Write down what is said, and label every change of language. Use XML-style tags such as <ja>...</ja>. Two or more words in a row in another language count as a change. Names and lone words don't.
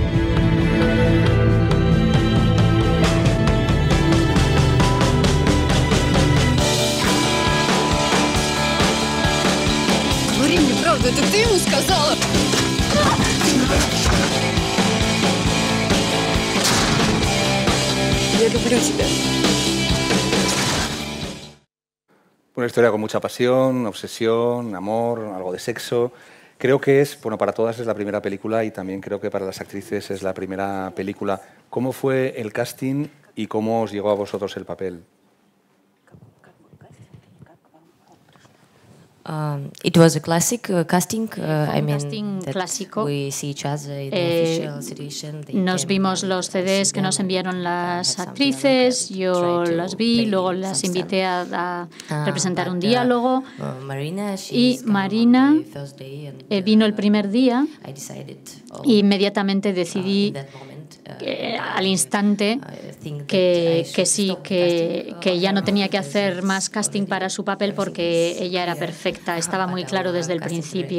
<ru>Говори мне правду, это ты ему сказала? Я люблю тебя.</ru> <es>Una historia con mucha pasión, obsesión, amor, algo de sexo. Creo que para todas es la primera película, y también creo que para las actrices es la primera película. ¿Cómo fue el casting y cómo os llegó a vosotros el papel?</es> <en>It was a classic casting. I mean,</en> <es>casting clásico.</es> <en>We see each other in the official situation.</en> <es>Nos vimos los CDs que nos enviaron las actrices, yo las vi, luego las invité a representar un diálogo. Y Marina vino el primer día y inmediatamente decidí al instante que sí, que ya no tenía que hacer más casting para su papel porque ella era perfecta, estaba muy claro desde el principio.</es>